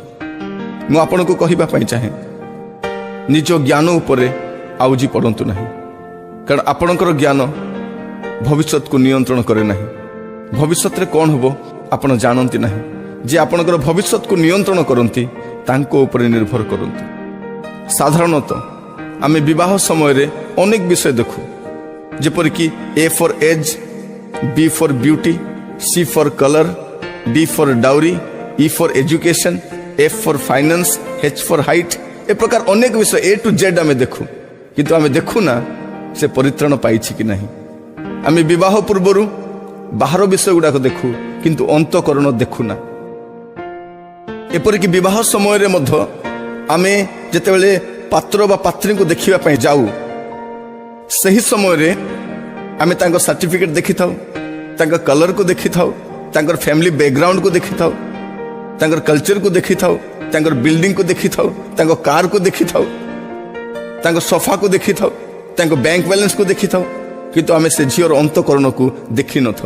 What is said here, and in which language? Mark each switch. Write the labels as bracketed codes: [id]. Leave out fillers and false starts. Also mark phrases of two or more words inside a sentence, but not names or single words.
[or] ମୁଁ ଆପଣଙ୍କୁ କହିବା ପାଇଁ ଚାହେଁ, ନିଜ ଜ୍ଞାନ ଉପରେ ଆଉଜି ପଡ଼ନ୍ତୁ ନାହିଁ, କାରଣ ଆପଣଙ୍କର ଜ୍ଞାନ ଭବିଷ୍ୟତକୁ ନିୟନ୍ତ୍ରଣ କରେ ନାହିଁ। ଭବିଷ୍ୟତରେ କ'ଣ ହେବ ଆପଣ ଜାଣନ୍ତି ନାହିଁ। ଯେ ଆପଣଙ୍କର ଭବିଷ୍ୟତକୁ ନିୟନ୍ତ୍ରଣ କରନ୍ତି ତାଙ୍କ ଉପରେ ନିର୍ଭର କରନ୍ତୁ। ସାଧାରଣତଃ ଆମେ ବିବାହ ସମୟରେ ଅନେକ ବିଷୟ ଦେଖୁ, ଯେପରିକି [en] A for age, B for beauty, C for color, D for dowry, E for education, F for finance, H for height। [or] ଏ ପ୍ରକାର ଅନେକ ବିଷୟ [en] A to Z [or] ଆମେ ଦେଖୁ, କିନ୍ତୁ ଆମେ ଦେଖୁନା ସେ ପରିତ୍ରାଣ ପାଇଛି କି ନାହିଁ। ଆମେ ବିବାହ ପୂର୍ବରୁ ବାହାର ବିଷୟ ଗୁଡ଼ାକ ଦେଖୁ, କିନ୍ତୁ ଅନ୍ତଃକରଣ ଦେଖୁନା। ଏପରିକି ବିବାହ ସମୟରେ ମଧ୍ୟ ଆମେ ଯେତେବେଳେ ପାତ୍ର ବା ପାତ୍ରୀଙ୍କୁ ଦେଖିବା ପାଇଁ ଯାଉ, ସେହି ସମୟରେ ଆମେ ତାଙ୍କ ସାର୍ଟିଫିକେଟ୍ ଦେଖିଥାଉ, ତାଙ୍କ କଲର୍କୁ ଦେଖିଥାଉ, ତାଙ୍କର [en] family backgroundକୁ [or] ଦେଖିଥାଉ, ତାଙ୍କର କଲଚରକୁ ଦେଖିଥାଉ, ତାଙ୍କର ବିଲ୍ଡିଂକୁ ଦେଖିଥାଉ, ତାଙ୍କ କାରକୁ ଦେଖିଥାଉ, ତାଙ୍କ ସୋଫାକୁ ଦେଖିଥାଉ, ତାଙ୍କ [en] bank balanceକୁ [or] ଦେଖିଥାଉ, କିନ୍ତୁ ଆମେ ସେ ଝିଅର ଅନ୍ତଃକରଣକୁ ଦେଖିନଥାଉ।